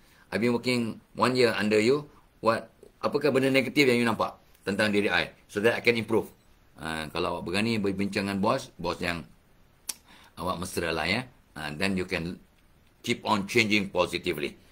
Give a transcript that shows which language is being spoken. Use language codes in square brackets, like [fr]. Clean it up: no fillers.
[en] I've been working 1 year under you. [ms] Apakah benda negatif yang you nampak tentang diri I, [en] so that I can improve? [ms] Kalau awak berani berbincang dengan bos yang awak mesra lah, ya. [en] Then you can keep on changing positively.